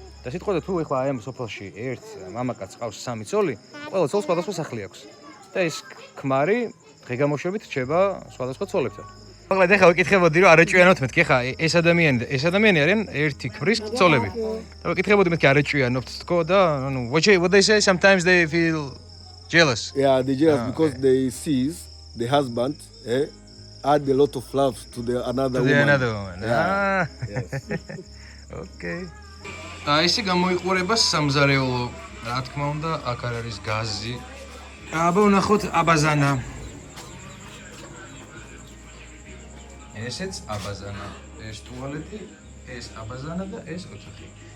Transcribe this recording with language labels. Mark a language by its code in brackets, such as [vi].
[ka] და სიტყვაზე თუ ეხლა აი ამ სოფელში ერთ მამაკაცს ყავს 3 ცოლი, ყველა ცოლს სხვადასხვა სახლი აქვს. და ეს ქმარი დღე-გამოშვებით რჩება სხვადასხვა ცოლებთან. მაგრამ ეხლა ვიკითხებოდი, რომ არაჭვიანობთ მეთქი, ეხლა ეს ადამიანი არიან ერთი ქმრის ცოლები. და ვიკითხებოდი მეთქი არაჭვიანობთ თქო და ანუ [en] what they say sometimes they feel jealous. Yeah, they jealous because they sees the husband add a lot of love to the another woman. Another woman. Yeah. Yes. Okay. [ka] Ისე გამოიყურება სამზარეულო, რა თქმა უნდა, აქ არ არის გაზი. აბა ვნახოთ აბაზანა. ესეც აბაზანა, ეს ტუალეტი, ეს აბაზანა და ეს ოთახი.